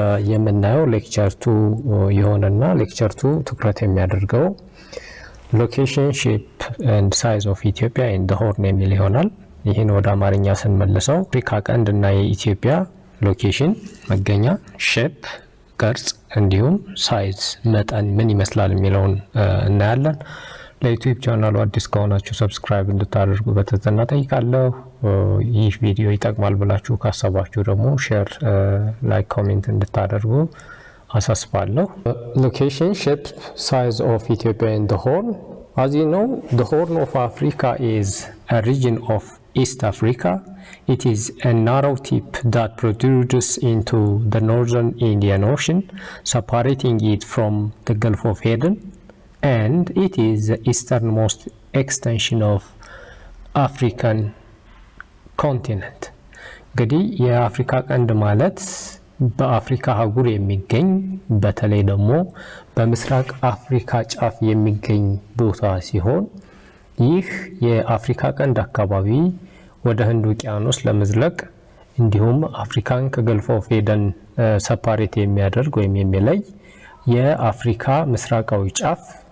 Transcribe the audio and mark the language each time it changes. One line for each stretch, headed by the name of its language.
Amharic: የምናየው ሌክቸር 2 ይሆንና ሌክቸር 2 ትኩረት የሚያደርገው
English: location, shape and size of Ethiopia in the horn
Amharic: የሚል ይሆናል። ይህን ወደ አማርኛ ስንመልሰው አፍሪካ ቀንድ እና የኢትዮጵያ ሎኬሽን መገኛ፣ ሼፕ ቅርጽ፣ እንዲሁም ሳይዝ መጠን ምን ይመስላል የሚለውን እናያለን። ለዩቲዩብ ቻናሉ አዲስ ከሆናችሁ ሰብስክራይብ እንድታደርጉ በትህትና ጠይቃለሁ። ይህ ቪዲዮ ይጠቅማል ብላችሁ ካሰባችሁ ደግሞ ሼር፣ ላይክ፣ ኮሜንት እንድታደርጉ አሳስባለሁ።
English: Location, shape, size of Ethiopia in the Horn. As you know, the Horn of Africa is a region of East Africa. It is a narrow tip that protrudes into the northern Indian Ocean, separating it from the Gulf of Aden, and it is the easternmost extension of African continent.
Amharic: እንግዲህ የአፍሪካ ቀንድ ማለት በአፍሪካ አህጉር የሚገኝ በተለይ ደግሞ በምስራቅ አፍሪካ ጫፍ የሚገኝ ቦታ ሲሆን ይህ የአፍሪካ ቀንድ አካባቢ ወደ ህንድ ውቅያኖስ ለመዝለቅ እንዲሁም አፍሪካን ከገልፍ ኦፍ ኤደን ሰፓሬት የሚያደርግ ወይም የሚለይ የአፍሪካ ምስራቃዊ ጫፍ